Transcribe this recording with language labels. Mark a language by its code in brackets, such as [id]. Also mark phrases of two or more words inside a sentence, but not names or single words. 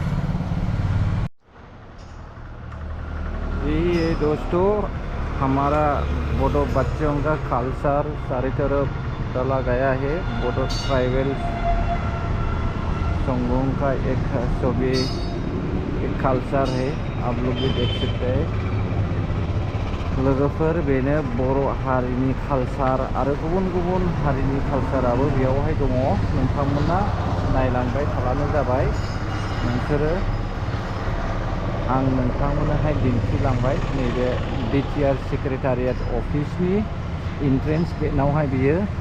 [hi] ये दोस्तों हमारा बोडो बच्चों का कल्चर सारी तरफ डाला गया है। बोडो ट्राइबल संघों का एक सभी एक कल्चर है। आप लोग भी देख सकते हैं। [brx] लोगोफोर बेनो बर' हारिनि कालचार आरो गुबुन गुबुन हारिनि कालचाराबो बेयावहाय दङ। नोंथांमोना नायलांबाय थाब्लानो जाबाय। नोंसोरो आं नोंथांमोननोहाय दिन्थिलांबाय नैबे BTR [en] secretariat officeni entrance gateaohai [brx] बियो।